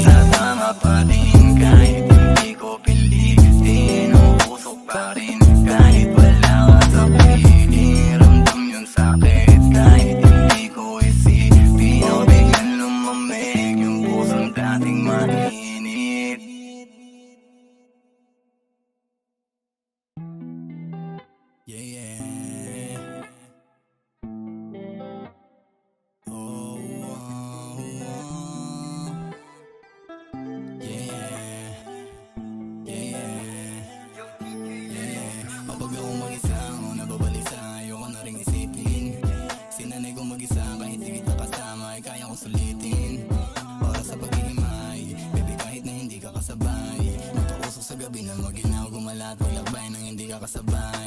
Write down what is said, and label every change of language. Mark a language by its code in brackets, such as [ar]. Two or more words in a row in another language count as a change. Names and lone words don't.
[tl] Tatama pa rin kahit hindi ko pilitin. Ang usok pa rin kahit wala ka sa piling. Ramdam yung sakit kahit hindi ko isipin. O biglang lumamig yung pusong dating mainit. [en] Yeah, yeah. Oh, oh, oh. Yeah, yeah, yeah. [tl] Kapag ako mag-isa, ako nababalisa. Ayoko na ring isipin. Sinanay kong mag-isa, kahit di kita kasama ay kaya kong sulitin. Para sa paghihimay, baby, kahit na hindi ka kasabay. Matakusok sa gabi na maginaw, gumalat, maglakbay nang hindi ka kasabay.